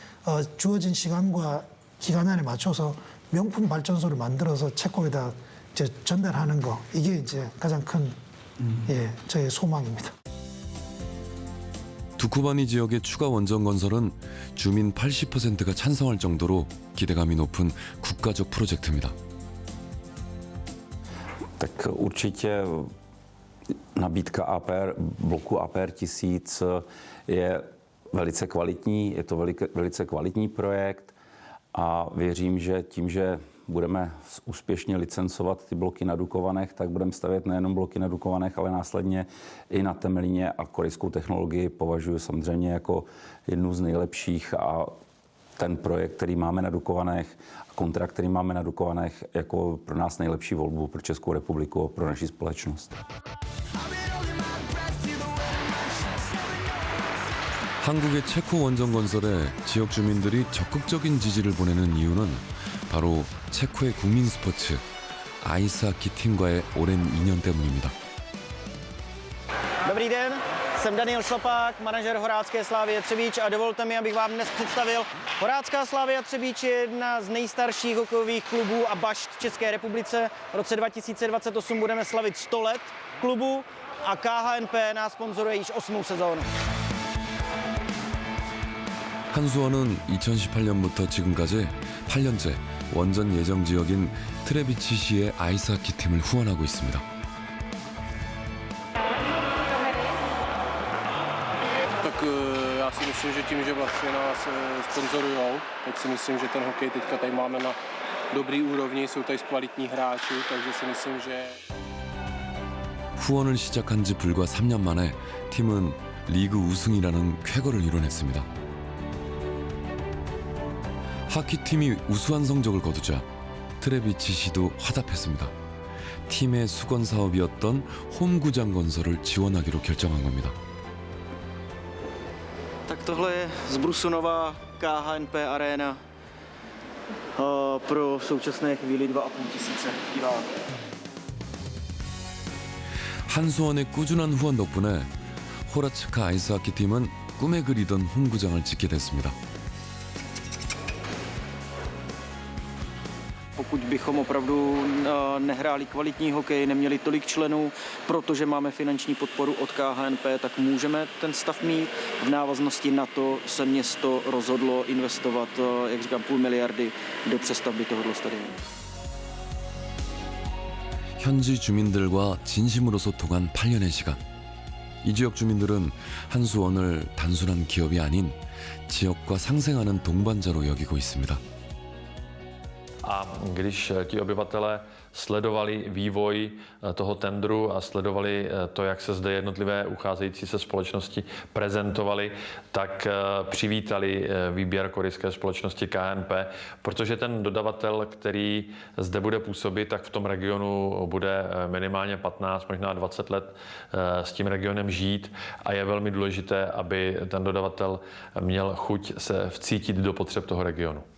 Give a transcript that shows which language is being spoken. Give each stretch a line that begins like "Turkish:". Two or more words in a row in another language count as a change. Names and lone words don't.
Korean: 주어진 시간과 기간안에 맞춰서 명품 발전소를 만들어서 체코에다 이제 전달하는 거 이게 이제 가장 큰 저의 소망입니다. 두쿠바니 지역의 추가 원전 건설은 주민 80%가 찬성할 정도로 기대감이 높은 국가적 프로젝트입니다.
Czech: Tak určitě nabídka APR, bloku APR 1000 je velice kvalitní, je to velice kvalitní projekt a věřím, že tím, že budeme úspěšně licencovat ty bloky na Dukovanech, tak budeme stavět nejenom bloky na Dukovanech, ale následně i na Temelíně a korejskou technologii považuji samozřejmě jako jednu z nejlepších a ten projekt, který máme na Dukovanech a kontrakt, který máme na Dukovanech, jako pro nás nejlepší volbu pro Českou republiku a pro naši společnost.
Korean: 한국의 체코 원전 건설에 지역 주민들이 적극적인 지지를 보내는 이유는 바로 체코의 국민 스포츠 아이스하키 팀과의 오랜 인연 때문입니다.
Czech: Dobrý den, jsem Daniel Šlapák, manažer Horácké Slávie Třebíč a dovolte mi, abych vám dnes představil. Horácká Slávia Třebíč je jedna z nejstarších hokejových klubů a bašt v České republice. V roce 2028 budeme slavit 100 let klubu a KHNP nás sponzoruje již 8. sezónu.
Korean: 한수원은 2018년부터 지금까지 8년째 원전 예정 지역인 트레비치시의 아이스하키 팀을 후원하고 있습니다.
Czech: Tak já si myslím, že tím, že vlastně nás sponzorujou, tak si myslím, že ten hokej teďka tady máme na dobrý úrovni, jsou tady kvalitní hráči, takže si myslím, že...
Korean: 후원을 시작한 지 불과 3년 만에 팀은 리그 우승이라는 쾌거를 이뤄냈습니다. 하키팀이 우수한 성적을 거두자 트레비치시도 화답했습니다. 팀의 수건 사업이었던 홈구장 건설을 지원하기로 결정한 겁니다.
Czech: Tak tohle je z Brusunova KHNP Arena pro v současné chvíli 2,5 tisíce diváků.
Korean: 한수원의 꾸준한 후원 덕분에 호라츠카 아이스하키 팀은 꿈에 그리던 홈구장을 짓게 됐습니다.
Czech: Pokud bychom opravdu nehráli kvalitní hokej, neměli tolik členů, protože máme finanční podporu od KHNP, tak můžeme ten stav mít. V návaznosti na to se město rozhodlo investovat, jak říkám, 500 miliardy do přestavby tohoto stadionu.
Korean: 현지 주민들과 진심으로 소통한 8년의 시간. 이 지역 주민들은 한수원을 단순한 기업이 아닌 지역과 상생하는 동반자로 여기고 있습니다.
Czech: A když ti obyvatelé sledovali vývoj toho tendru a sledovali to, jak se zde jednotlivé ucházející se společnosti prezentovaly, tak přivítali výběr korejské společnosti KNP, protože ten dodavatel, který zde bude působit, tak v tom regionu bude minimálně 15, možná 20 let s tím regionem žít a je velmi důležité, aby ten dodavatel měl chuť se vcítit do potřeb toho regionu.